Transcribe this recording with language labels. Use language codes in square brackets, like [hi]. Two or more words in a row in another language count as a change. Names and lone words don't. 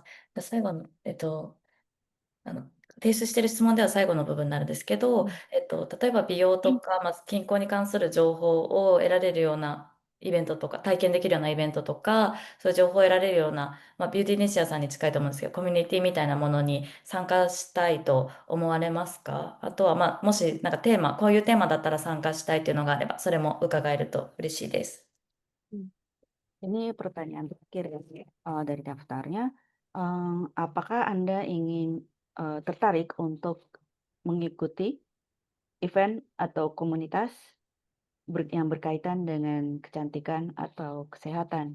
[ja] 最後の、提出している質問では最後の部分になるんですけど、例えば美容とか、健康に関する情報を得られるようなイベントとか、体験できるようなイベントとか、そういう情報を得られるような、ビューティーネシアさんに近いと思うんですけど、コミュニティみたいなものに参加したいと思われますか？あとは、もしなんかこういうテーマだったら参加したいっていうのがあれば、それも伺えると嬉しいです。 [id] Ini pertanyaan terakhir ya dari daftarnya. Apakah Anda ingin tertarik untuk mengikuti event atau komunitas yang berkaitan dengan kecantikan atau kesehatan?